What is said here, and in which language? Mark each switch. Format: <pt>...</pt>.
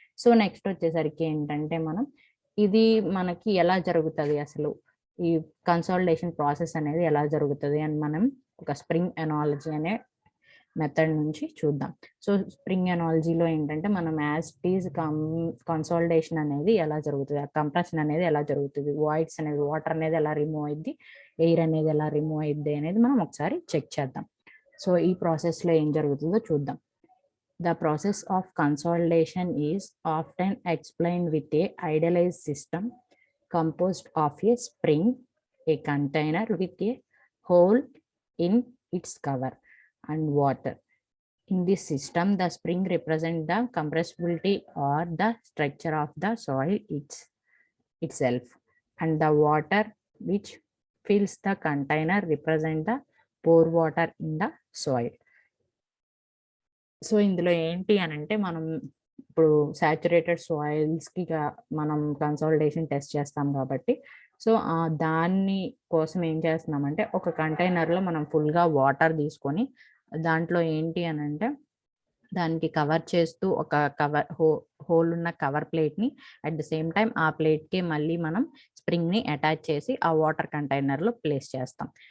<te>So next వచ్చేసరికి ఏంటంటే మనం ఇది మనకి ఎలా జరుగుతుంది అసలు, ఈ కన్సాలిడేషన్ ప్రాసెస్ అనేది ఎలా జరుగుతుంది అని మనం ఒక స్ప్రింగ్ ఎనాలజీ అనే మెథడ్ నుంచి చూద్దాం. సో స్ప్రింగ్ ఎనాలజీలో ఏంటంటే మనం యాజ్ టీజ్ కన్సాలిడేషన్ అనేది ఎలా జరుగుతుంది, ఆ కంప్రెషన్ అనేది ఎలా జరుగుతుంది, వాయిడ్స్ అనేది వాటర్ అనేది ఎలా రిమూవ్ అయింది, ఎయిర్ అనేది ఎలా రిమూవ్ అయింది అనేది మనం ఒకసారి చెక్ చేద్దాం. సో ఈ ప్రాసెస్లో ఏం జరుగుతుందో చూద్దాం.</te> <en>The process of consolidation is often explained with a idealized system composed of a spring, a container with a hole in its cover, and water. In this system, the spring represents the compressibility or the structure of the soil itself, and the water which fills the container represents the pore water in the soil.</en> <te>So ఇందులో ఏంటి అని అంటే మనం ఇప్పుడు saturated సాయిల్స్కి మనం consolidation test చేస్తాం కాబట్టి, so దాన్ని కోసం ఏం చేస్తున్నామంటే ఒక కంటైనర్లో మనం ఫుల్గా వాటర్ తీసుకొని దాంట్లో ఏంటి అని అంటే దానికి కవర్ చేస్తూ ఒక హోల్ ఉన్న కవర్ ప్లేట్ని అట్ ద సేమ్ టైం ఆ ప్లేట్కి మళ్ళీ మనం స్ప్రింగ్ని అటాచ్ చేసి ఆ వాటర్ కంటైనర్లో ప్లేస్ చేస్తాం.</te>